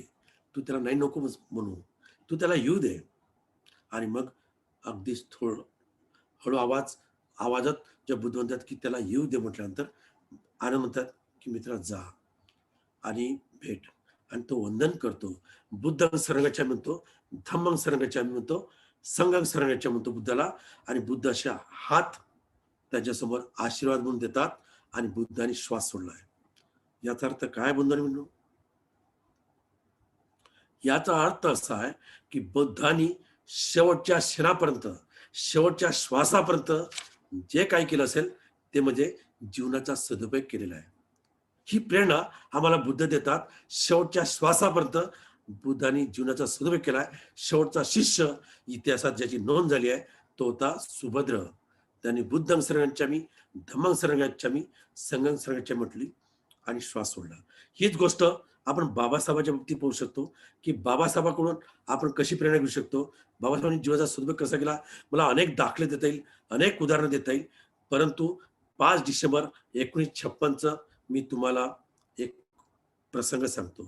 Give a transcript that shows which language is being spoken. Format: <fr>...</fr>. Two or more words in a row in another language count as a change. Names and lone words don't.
<mr>तू त्याला नाही नको म्हणू. तू त्याला येऊ दे." आणि मग अगदीच हळू आवाजात जे बुद्ध म्हणतात, की "त्याला येऊ दे." म्हटल्यानंतर आनंद म्हणतात, की "मित्रा जा आणि भेट." आणि तो वंदन करतो.</mr> <pi>बुद्धं शरणं</pi> <mr>म्हणतो,</mr> <pi>धम्मं शरणं</pi> <mr>म्हणतो,</mr> <pi>संघं शरणं</pi> <mr>म्हणतो बुद्धाला. आणि बुद्ध अशा हात त्याच्यासमोर आशीर्वाद म्हणून देतात आणि बुद्धाने श्वास सोडलाय. याचा अर्थ काय बंधूंनो? याचा अर्थ असा आहे, की बुद्धांनी शेवटच्या क्षणापर्यंत, शेवटच्या श्वासापर्यंत जे काही केलं असेल, ते म्हणजे जीवनाचा सदुपयोग केलेला आहे. ही प्रेरणा आम्हाला बुद्ध देतात. शेवटच्या श्वासापर्यंत बुद्धांनी जीवनाचा सदुपयोग केलाय. शेवटचा शिष्य इतिहासात ज्याची नोंद झाली आहे, तो होता सुभद्र. त्यांनी</mr> <pi>बुद्धं शरणं गच्छामि, धम्मं शरणं गच्छामि, संघं शरणं गच्छामि</pi> <mr>म्हटली आणि श्वास सोडला. हीच गोष्ट आपण बाबासाहेबांच्या बाबतीत पाहू शकतो, की बाबासाहेबांकडून आपण कशी प्रेरणा घेऊ शकतो. बाबासाहेबांनी जीवनाचा सदुपयोग कसा केला, मला अनेक दाखले देता येईल, अनेक उदाहरणं देता येईल. परंतु 5 डिसेंबर 1956 मी तुम्हाला एक प्रसंग सांगतो.</mr>